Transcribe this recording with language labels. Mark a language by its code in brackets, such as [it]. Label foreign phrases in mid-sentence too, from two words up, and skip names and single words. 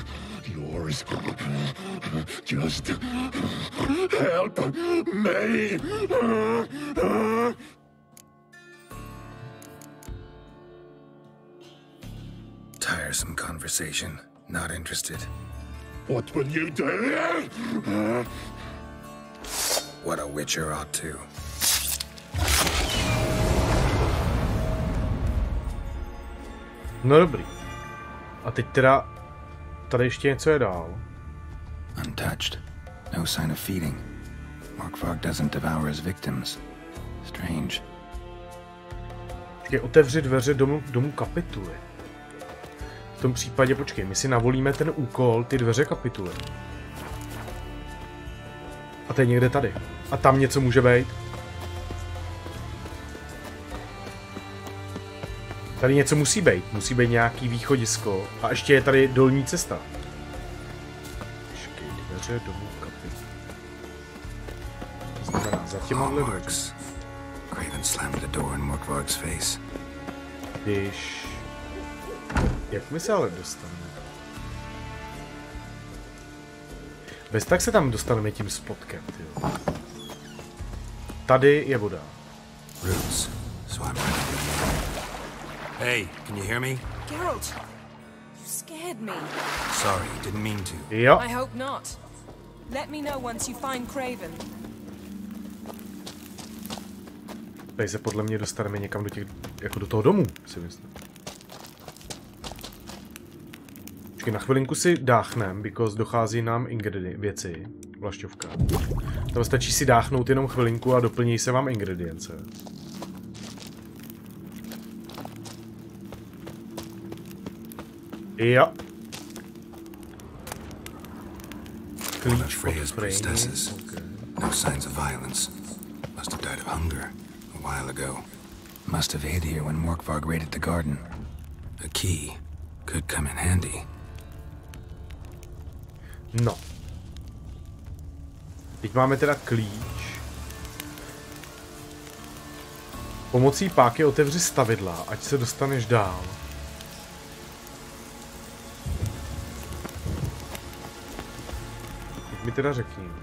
[en] Yours. Just help me. Tiresome conversation. Not interested. What will you do? What a witcher ought to. [cs] No dobrý. A teď teda... Tady ještě něco je dál. [en] Untouched. No sign of feeding. Morkvarg doesn't devour his victims. Strange. [cs] Počkej, otevři dveře domu kapituly. V tom případě, počkej, my si navolíme ten úkol, ty dveře kapituly. A to je někde tady. A tam něco může být. Tady něco musí být. Musí být nějaký východisko. A ještě je tady dolní cesta. Počkej, dveře domu kapituly. To znamená za těma dveřmi. [en] Craven slammed the door in Morkvarg's face. [cs] Když... Jak my se ale dostaneme? Bez tak se tam dostaneme tím spotkem, tyjo. Tady je voda. [en] Roots. So I'm ready. Hey, can you hear me? Geralt, you scared me. Sorry, didn't mean to. [cs] Jo. [en] I hope not. Let me know once you find Craven. [cs] Tady se podle mě dostaneme někam do těch, jako do toho domu, si myslím. Počkej, na chvilinku si dáchnem, because dochází nám věci, vlašťovka. Tam stačí si dáchnout jenom chvilinku a doplní se vám ingredience. Jo. Klíč od Freyny. [en] No signs of violence. Must have died of hunger a while ago. Must have hid here when Morkvarg raided the garden. A key could come in handy. [cs] No. Teď máme teda klíč. Pomocí páky otevři stavidla, ať se dostaneš dál. Teď mi teda řekni.